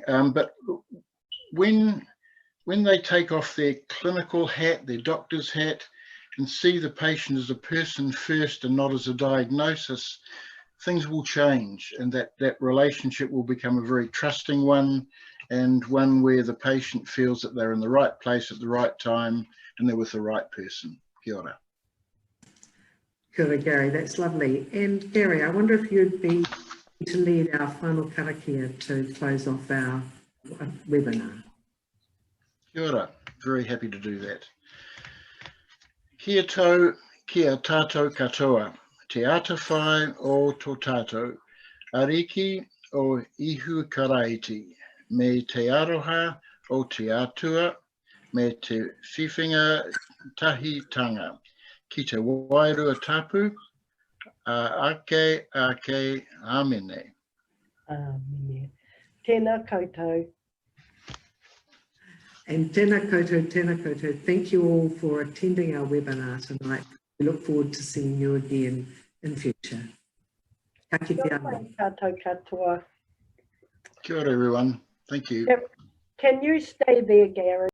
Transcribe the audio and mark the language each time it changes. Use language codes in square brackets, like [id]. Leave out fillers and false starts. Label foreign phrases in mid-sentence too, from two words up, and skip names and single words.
[en] But when they take off their clinical hat, their doctor's hat, and see the patient as a person first and not as a diagnosis, things will change, and that relationship will become a very trusting one, and one where the patient feels that they're in the right place at the right time and they're with the right person. [mi] Kia ora. Kia ora, [en] Gary, that's lovely. And Gary, I wonder if you'd be to lead our final karakia to close off our webinar. [mi] Kia ora, [en] very happy to do that. [mi] Kia tau, kia tātou katoa. Te atawhai o tō tātou, ariki o ihu karaiti, me te aroha o te atua, me te whiwhinga tahitanga, ki te wairua tapu, ake, amene. Amene. Tēnā koutou. And tēnā koutou, tēnā koutou. [en] Thank you all for attending our webinar tonight. We look forward to seeing you again in future. [mi] Ka kite anō. Tātou katoa. Kia ora, [en] everyone. Thank you. Can you stay there, Gary?